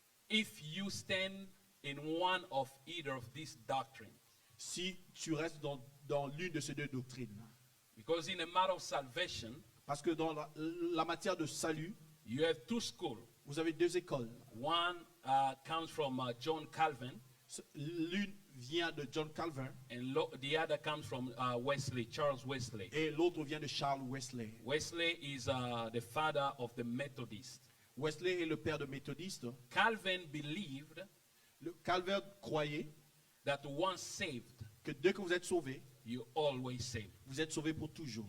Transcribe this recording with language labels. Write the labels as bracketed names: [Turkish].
[English] if you stand in one of either of these doctrines. [French] si tu restes dans l'une de ces deux doctrines. [English] Because in a matter of salvation, [French] Parce que dans la matière de salut, [English] you have two schools. [French] vous avez deux écoles. [English] One comes from John Calvin, [French] L'une vient de John Calvin [English] and the other comes from Wesley, Charles Wesley. [French] et l'autre vient de Charles Wesley. [English] Wesley is the father of the Methodists. [French] Wesley est le père de méthodistes. [English] Calvin believed [French] Calvin croyait [English] that once saved, [French] que dès que vous êtes sauvé, [English] you always saved. [French] vous êtes sauvé pour toujours.